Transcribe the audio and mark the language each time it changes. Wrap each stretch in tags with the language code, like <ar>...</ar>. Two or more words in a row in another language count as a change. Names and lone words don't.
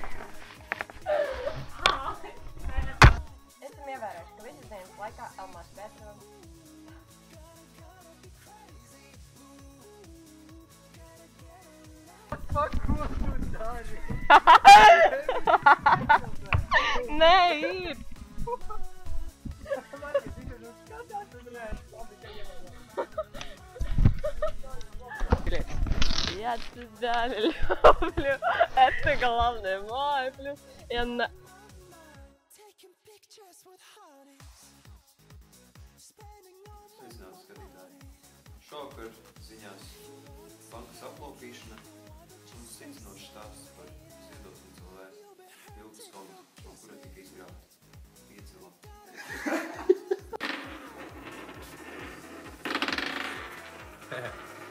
<lv>Esam ievērojuši, ka visas dienas laikā Elmārs Pēterāns ko tu dari? Nē, ir!</lv> <ru>Я тебя люблю, это главное мой плюс. Я на...</ru> <lv>Sveicināti skatītāji. Šovakar ziņās bankas aplaupīšana un sīcinošs stāsts par ziedotni cilvēku viltus kontu, no kura tika izgrābti 5 lati.</lv>